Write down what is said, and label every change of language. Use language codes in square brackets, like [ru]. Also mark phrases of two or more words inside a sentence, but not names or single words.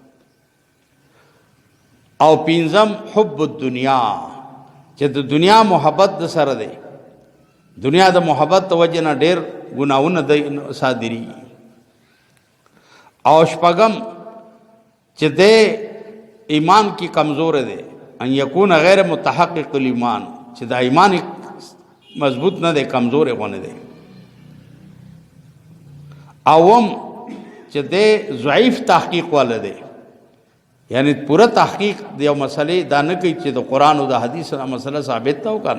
[ps] او پنځم حب الدنیا، چې د دنیا محبت د سره دی، دنیا د محبت د وجې نه ډېر ګناهونه د صادري. او شپږم چې د ایمان کی کمزور دی، [ar] ان یکون غیر متحقق الایمان، [ps] چې د ایمان مضبوط نه دی، کمزور غونه دی. اوم چې د ضعیف تحقیق والا دی، یعنی پورا تحقیق د یو مسئلې دا نه کوي چې د قرآن او د حدیث سره مسله ثابت ته وکنه.